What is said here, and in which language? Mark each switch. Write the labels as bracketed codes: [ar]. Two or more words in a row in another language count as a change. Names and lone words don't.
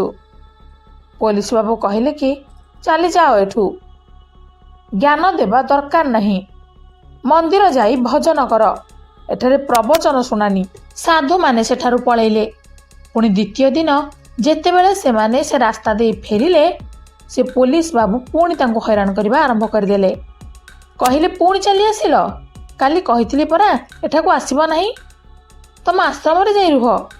[or] ପୁଲିସ ବାବୁ କହିଲେ କି [hi] चली जाओ [or] ଏଠୁ, ଜ୍ଞାନ ଦେବା ଦରକାର ନାହିଁ, ମନ୍ଦିର ଯାଇ ଭଜନ କର, ଏଠାରେ ପ୍ରବଚନ ଶୁଣାନି। ସାଧୁ ମାନେ ସେଠାରୁ ପଳେଇଲେ। ପୁଣି ଦ୍ୱିତୀୟ ଦିନ ଯେତେବେଳେ ସେମାନେ ସେ ରାସ୍ତା ଦେ ଫେରିଲେ ସେ ପୁଲିସ ବାବୁ ପୁଣି ତାଙ୍କୁ ହଇରାଣ କରିବା ଆରମ୍ଭ କରିଦେଲେ। କହିଲେ ପୁଣି ଚାଲି ଆସିଲ, କାଲି କହିଥିଲି ପରା ଏଠାକୁ ଆସିବ ନାହିଁ, ତମ ଆଶ୍ରମ ରେ ଯାଇ ରୁହ।